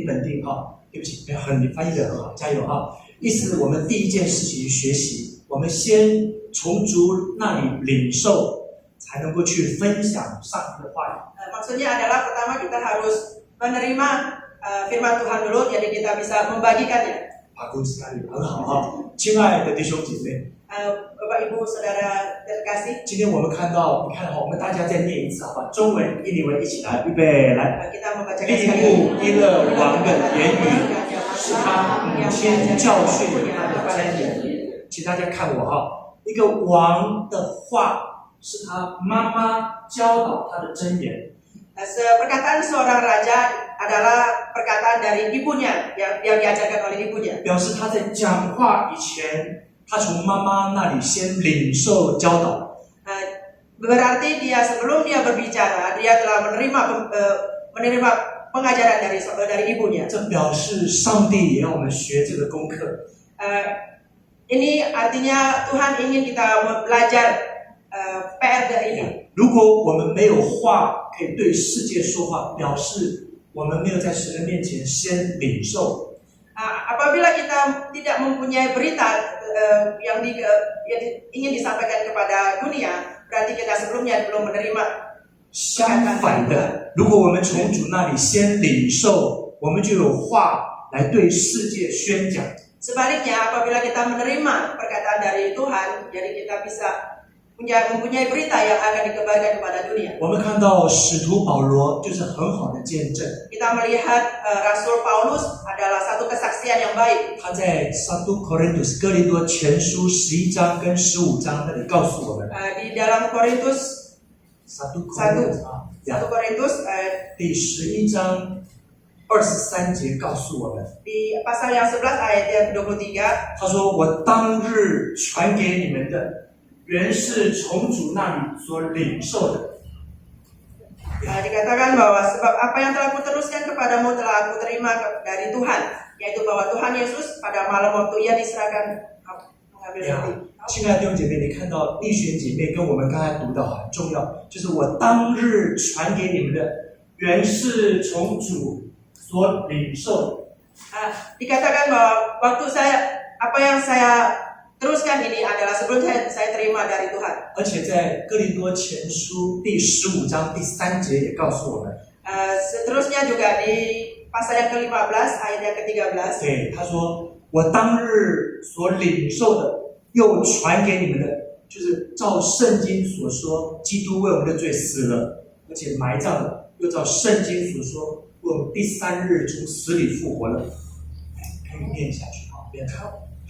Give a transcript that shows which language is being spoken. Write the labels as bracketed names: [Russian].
[Indonesian] ini penting [Chinese] 对不起，你翻译的很好，加油意思我们第一件事情学习，我们先从主那里领受，才能够去分享上帝的话语。 [Indonesian] maksudnya adalah pertama kita harus menerima firman Tuhan dulu, jadi kita bisa membagikannya. bagus sekali， [Chinese] 很好亲爱的弟兄姐妹。 [Indonesian] Bapak Ibu Saudara terkasih, [Chinese] 今天我们看到，你看我们大家再念一次，好吧？中文、印尼文一起来，预备，来。 [Indonesian] kita membacakan [Chinese] 利 [Indonesian] sekali. [Chinese] 木伊勒王的言语是他母亲教训他的箴言，请大家看我一个王的话是他妈妈教导他的箴言。 [Indonesian] Perkataan seorang raja adalah perkataan dari ibunya yang diajarkan oleh ibunya. [Chinese] 表示他在讲话以前，他从妈妈那里先领受教导。 [Indonesian] Berarti dia sebelum dia berbicara, dia telah menerima pengajaran dari ibunya. [Chinese] 这表示上帝也让我们学这个功课。 [Indonesian] Ini artinya Tuhan ingin kita belajar PR ini. [Chinese] 如果我们没有话可以对世界说话，表示我们没有在神的面前先领受。 [Indonesian] Apabila kita tidak mempunyai berita yang ingin disampaikan kepada dunia, berarti kita sebelumnya belum menerima. [Chinese] 相反的，如果我们从主那里先领受，我们就有话来对世界宣讲。 [Indonesian] Sebaliknya, apabila kita menerima perkataan dari Tuhan, jadi kita bisa mempunyai berita yang akan dikabarkan kepada dunia. [Chinese] 我们看到使徒保罗就是很好的见证， [Indonesian] Kita melihat Rasul Paulus adalah satu kesaksian yang baik. [Chinese] 他在撒都哥林多前书11章跟15章那里告诉我们， [Indonesian] Di dalam Korintus [Chinese] 撒都哥林多啊， [Indonesian] 1 Korintus [Chinese] 第11章23节告诉我们， [Indonesian] di pasal yang 11 ayat yang ke-23, [Chinese] 他说：“我当日传给你们的，原是从主那里所领受的。” [Indonesian] dikatakan bahwa sebab apa yang telah kuteruskan kepadamu telah aku terima dari Tuhan, yaitu bahwa Tuhan Yesus pada malam waktu ia diserahkan mengambil roti. [Chinese] 亲爱的弟兄姐妹，你看到丽璇姐妹跟我们刚才读的很重要，就是我当日传给你们的，原是从主所领受的。 [Indonesian] Dikatakan bahwa waktu apa yang saya teruskan ini adalah sebelum saya terima dari Tuhan. [Chinese] 而且在哥林多前书第15章第3节也告诉我们， [Indonesian] Seterusnya juga di pasal yang ke-15 ayat yang ke-13. [Chinese] 对，他说我当日所领受的，又传给你们的，就是照圣经所说，基督为我们的罪死了，而且埋葬了，又照圣经所说，为我们第3日从死里复活了。可以念下去，好，念好。